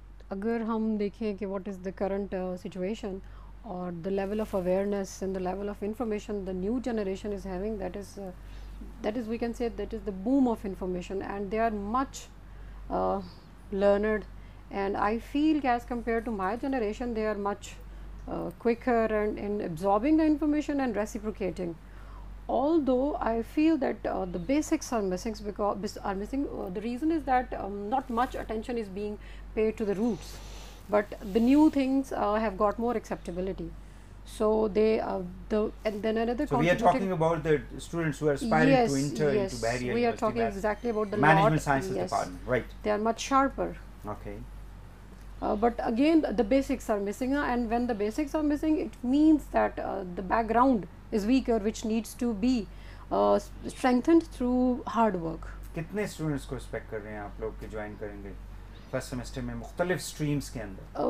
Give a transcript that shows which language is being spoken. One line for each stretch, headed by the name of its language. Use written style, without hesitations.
Urdu: اگر ہم دیکھیں کہ
English: What is the current situation اور the level of awareness and the level of information the new generation is having, that is we can say that is the boom of information and they are much learned, and I feel as compared to my generation they are much quicker and in absorbing the information and reciprocating. Although I feel that the basics are missing the reason is that not much attention is being paid to the roots, but the new things have got more acceptability. So they and then another So we are talking about the students who are aspiring to enter into Bahariya University. We are talking exactly about the management sciences department, right? They are much sharper. Okay. But again the basics are missing, and when the basics are missing it means that the background is weaker, which needs to be strengthened through hard work.
Urdu: کتنے students کو expect کر رہے ہیں آپ لوگ کہ join کریں گے فرسٹ سیمسٹر میں مختلف اسٹریمس کے اندر؟